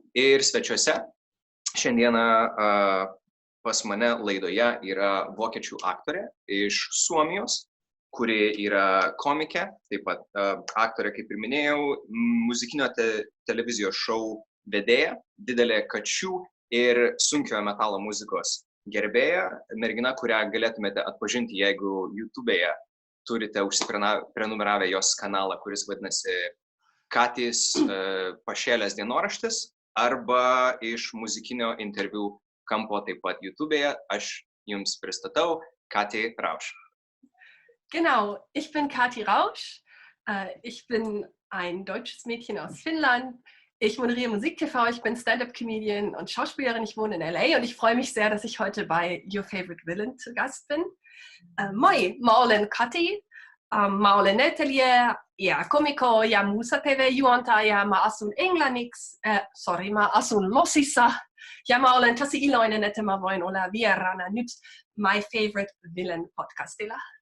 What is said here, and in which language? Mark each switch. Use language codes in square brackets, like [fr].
[lt] Ir svečiuose šiandieną pas mane laidoje yra vokiečių aktorė iš Suomijos, kuri yra komikė, taip pat aktorė, kaip ir minėjau, muzikinio televizijos šou vedėja, didelė kačių ir sunkiojo metalo muzikos gerbėja, mergina, kurią galėtumėte atpažinti, jeigu YouTube'e turite užsiprenumeravę jos kanalą, kuris vadinasi Katis pašėlės dienoraštis, arba iš muzikinio interviu kampo taip pat YouTube'e. Aš jums pristatau Kati Rausch. [de] Genau, ich bin Kati Rausch. Ich bin ein deutsches Mädchen aus Finnland. Ich moderiere Musik-TV, ich bin Stand-up-Comedian und Schauspielerin, ich wohne in LA und ich freue mich sehr, dass ich heute bei Your Favorite Villain zu Gast bin. [fi] Moi, mä olen Kati, mä olen näyttelijä ja komikko ja muussa TV-juontaja, mä asun Englanniksi, mä asun Losissa ja mä olen tosi iloinen, että mä voin olla vieraana nyt My Favorite Villain podcastilla.